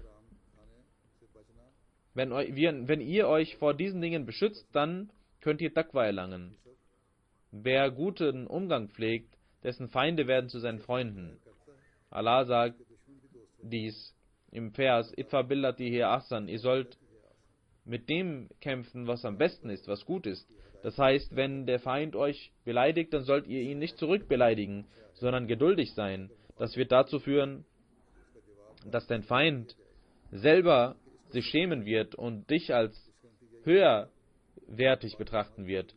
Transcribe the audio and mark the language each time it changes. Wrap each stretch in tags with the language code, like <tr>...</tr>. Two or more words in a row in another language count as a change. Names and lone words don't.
<de>Wenn ihr euch vor diesen Dingen beschützt, dann könnt ihr Taqwa erlangen. Wer guten Umgang pflegt, dessen Feinde werden zu seinen Freunden. Allah sagt dies im Vers:</de> <ar>ادفع بالتي هي أحسن.</ar> <de>Ihr sollt mit dem kämpfen, was am besten ist, was gut ist. Das heißt, wenn der Feind euch beleidigt, dann sollt ihr ihn nicht zurückbeleidigen, sondern geduldig sein. Das wird dazu führen, dass dein Feind selber sich schämen wird und dich als höherwertig betrachten wird.</de>